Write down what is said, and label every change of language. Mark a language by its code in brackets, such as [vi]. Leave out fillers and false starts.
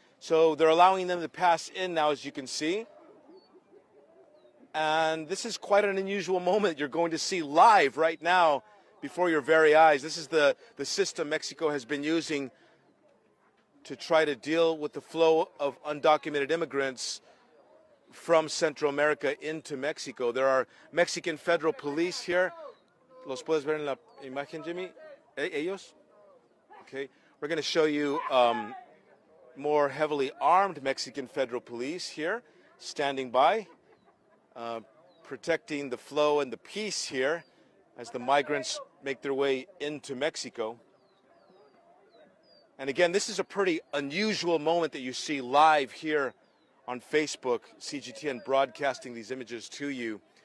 [en] So they're allowing them to pass in now, as you can see. And this is quite an unusual moment you're going to see live right now before your very eyes. This is the system Mexico has been using to try to deal with the flow of undocumented immigrants from Central America into Mexico. There are Mexican federal police here. [es] ¿Los puedes ver en la imagen, Jimmy? Ellos? [en] Okay. We're going to show you more heavily armed Mexican federal police here, standing by, protecting the flow and the peace here as the migrants make their way into Mexico. And again, this is a pretty unusual moment that you see live here on Facebook, CGTN broadcasting these images to you.